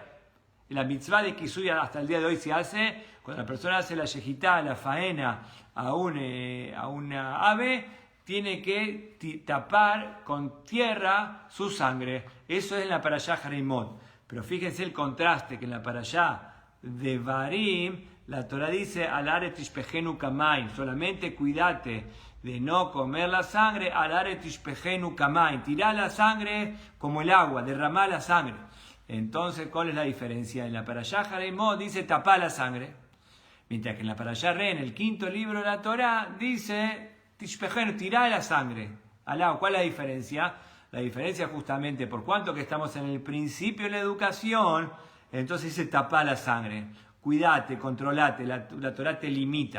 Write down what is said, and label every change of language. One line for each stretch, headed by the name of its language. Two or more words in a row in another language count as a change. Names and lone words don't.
Spanish: La mitzvah de Kisuy hasta el día de hoy se hace, cuando la persona hace la yejitá, la faena a una ave, tiene que tapar con tierra su sangre. Eso es en la parashá Harei Mot. Pero fíjense el contraste, que en la parashá de Barim, la Torá dice,
Hebrew: על הארץ תשפכנו כמים,
Spanish: solamente cuídate de no comer la sangre,
Hebrew: על הארץ תשפכנו כמים,
Spanish: tirá la sangre como el agua, derramá la sangre. Entonces, ¿cuál es la diferencia? En la parashá Harei Mot dice tapá la sangre, mientras que en la parashá Re, en el quinto libro de la Torá, dice tishpejenu, tirá la sangre al agua. ¿Cuál es la diferencia? La diferencia justamente por cuanto que estamos en el principio de la educación, entonces dice tapá la sangre, cuídate, controlate, la Torá te limita.